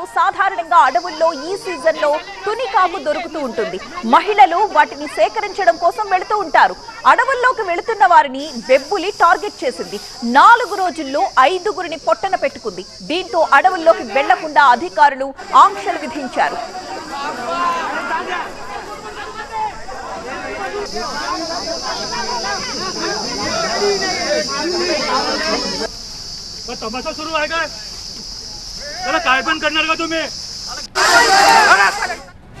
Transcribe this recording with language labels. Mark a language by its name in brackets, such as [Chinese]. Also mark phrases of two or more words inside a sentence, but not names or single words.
[Telugu] సాధారణంగా అడవుల్లో ఈ సీజన్ లో తునికాకు దొరుకుతూ ఉంటుంది. మహిళలు వాటిని సేకరించడం కోసం వెళుతూ ఉంటారు. అడవుల్లోకి వెళుతున్న వారిని బెబ్బులి టార్గెట్ చేసింది. 4 రోజుల్లో 5గురిని పొట్టన పెట్టుకుంది. దీంతో అడవుల్లోకి వెళ్లకుండా అధికారులు ఆంక్షలు విధించారు. [Marathi] तमाशा सुरू आहे का? त्याला काय पण करणार का तुम्ही?